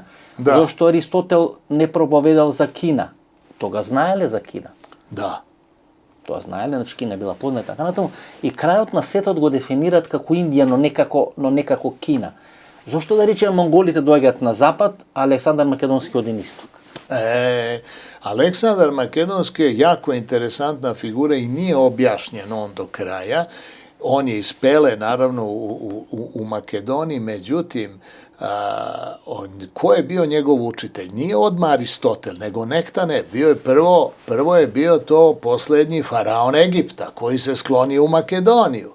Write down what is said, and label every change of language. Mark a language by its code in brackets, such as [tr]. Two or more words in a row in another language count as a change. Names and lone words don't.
[mk] Зошто Аристотел не проповедал за Кина? Тога знаеле за Кина? Да. Тоа знаеле, значи Кина била позната, така натаму. И крајот на светот го дефинираат како Индија, но не како Кина. Зошто да речеме монголите доаѓаат на запад, а Александар Македонски оди на исток? [sr] Aleksandar Makedonski je jako interesantna figura i nije objašnjen on do kraja. On je iz Pele, naravno, u Makedoniji, međutim, ko je bio njegov učitelj? Nije odmah Aristotel, nego Nektane. Prvo je bio to poslednji faraon Egipta, koji se sklonio u Makedoniju.